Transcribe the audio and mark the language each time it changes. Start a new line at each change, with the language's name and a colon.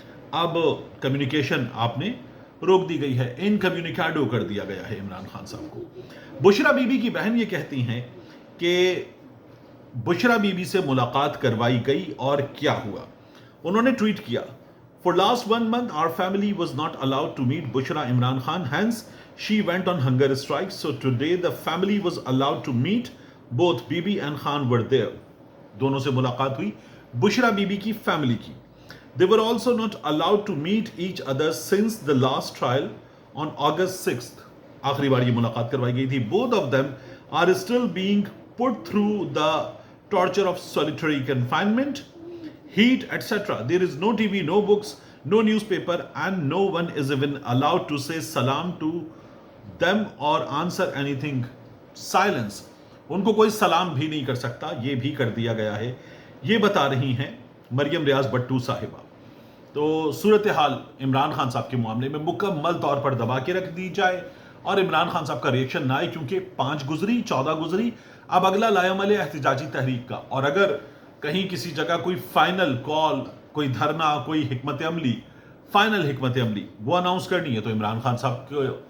Urdu: اب کمیونیکیشن آپ نے روک دی گئی ہے، انکمیونیکیڈو کر دیا گیا ہے عمران خان صاحب کو۔ بشرا بی بی کی بہن یہ کہتی ہیں کہ بشرا بی بی سے ملاقات کروائی گئی اور کیا ہوا۔ انہوں نے ٹویٹ کیا،
English: For last 1 month, our family was not allowed to meet Bushra Imran Khan. Hence, she went on hunger strike. So today, the family was allowed to meet. Both Bibi and Khan were there.
Urdu: دونوں سے ملاقات ہوئی بشرا be be کی family کی۔
English: They were also not allowed to meet each other since the last trial on August 6th.
Urdu: آخری بار یہ ملاقات کروائی گئی تھی۔
English: Both of them are still being put through the torture of solitary confinement, heat, etc. There is no TV, no books, no newspaper, and no one is even allowed to say salam to them or answer anything. Silence.
Urdu: ان کو کوئی سلام بھی نہیں کر سکتا، یہ بھی کر دیا گیا ہے، یہ بتا رہی ہیں مریم ریاض بٹو صاحبہ۔ تو صورتحال عمران خان صاحب کے معاملے میں مکمل طور پر دبا کے رکھ دی جائے اور عمران خان صاحب کا ریئیکشن نہ آئے، کیونکہ 5 گزری 14 گزری، اب اگلا لائحہ احتجاجی تحریک کا، اور اگر کہیں کسی جگہ کوئی فائنل کال، کوئی دھرنا، کوئی حکمت عملی، فائنل حکمت عملی وہ اناؤنس کرنی ہے تو عمران خان صاحب کو